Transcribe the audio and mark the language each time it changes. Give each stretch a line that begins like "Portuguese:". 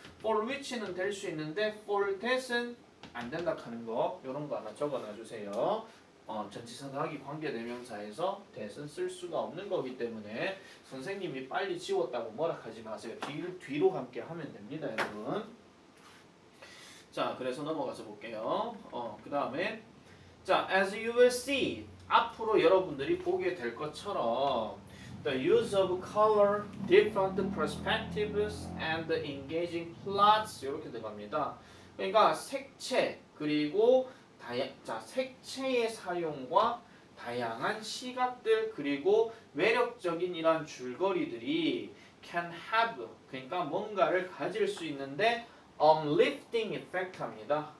Korean: for which는 될 수 있는데 for that은 안 된다 하는 거, 이런 거 하나 적어놔 주세요. 전치사 더하기 관계대명사에서 that은 쓸 수가 없는 거기 때문에 선생님이 빨리 지웠다고 뭐라 하지 마세요. 뒤로 함께 하면 됩니다, 여러분. 자, 그래서 넘어가서 볼게요.
English: 그 다음에 자, as you will see,
Korean: 앞으로 여러분들이 보게 될 것처럼
English: the use of color, different perspectives, and engaging plots
Korean: 이렇게 들어갑니다. 그러니까 색채 그리고 색채의 사용과 다양한 시각들 그리고 매력적인 이런 줄거리들이
English: can have,
Korean: 그러니까 뭔가를 가질 수 있는데
English: uplifting effect
Korean: 합니다.